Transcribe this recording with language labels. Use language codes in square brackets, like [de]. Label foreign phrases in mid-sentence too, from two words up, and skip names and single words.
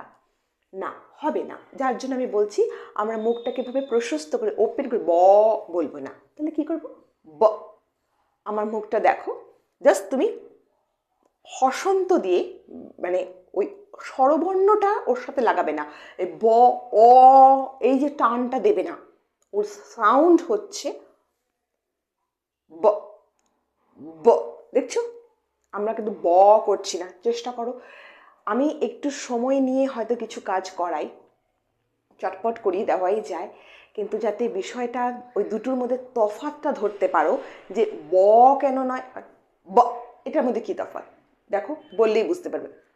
[bn] না, হবে না। যার জন্য আমি বলছি আমরা মুখটাকে এভাবে প্রশস্ত করে ওপেন করে ব বলবো না। তাহলে কি করব? ব। আমার মুখটা দেখো, জাস্ট তুমি হসন্ত দিয়ে, মানে ওই স্বরবর্ণটা ওর সাথে লাগাবে না, এই ব অ এই যে টানটা দেবে না। ওর সাউন্ড হচ্ছে ব ব। দেখছো, আমরা কিন্তু ব করছি না। চেষ্টা করো। আমি একটু সময় নিয়ে হয়তো কিছু কাজ করাই, চটপট করিয়ে দেওয়াই যায়, কিন্তু যাতে বিষয়টা ওই দুটোর মধ্যে তফাৎটা ধরতে পারো, যে ব কেন নয় ব, এটার মধ্যে কি তফাৎ দেখো, বললেই বুঝতে পারবে।